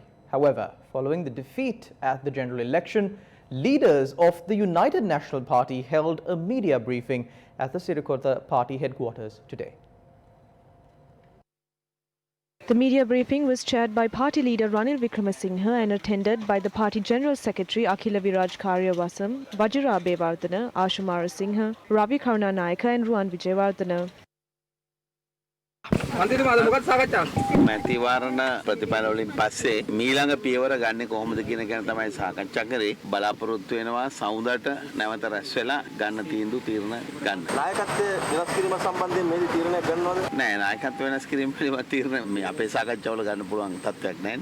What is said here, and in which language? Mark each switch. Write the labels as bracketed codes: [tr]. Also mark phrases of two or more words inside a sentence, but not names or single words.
[en] However, following the defeat at the general election, leaders of the United National Party held a media briefing at the Sirikota party headquarters today. The media briefing was chaired by party leader Ranil Wickramasinghe and attended by the party general secretary Akhila Viraj Karyawasam, Vajira Abewardena, Ashu Marasinghe, Ravi Karunanayake and Ruwan Wijewardena. [si] මන්ත්‍රීතුමාද මොකක්ද සාකච්ඡාව? මැතිවරණ ප්‍රතිඵල වලින් පස්සේ මීළඟ පියවර ගන්න කොහොමද කියන ගැන තමයි සාකච්ඡා කරේ. බලාපොරොත්තු වෙනවා සමුදට නැවත රැස් වෙලා ගන්න තීරණ ගන්න. නායකත්වය වෙනස් කිරීම සම්බන්ධයෙන් මේ තීරණයක් ගන්නවද? නෑ නායකත්වය වෙනස් කිරීම පිළිබඳ තීරණ මේ අපේ සාකච්ඡාවල ගන්න පුළුවන් තත්ත්වයක් නෑ.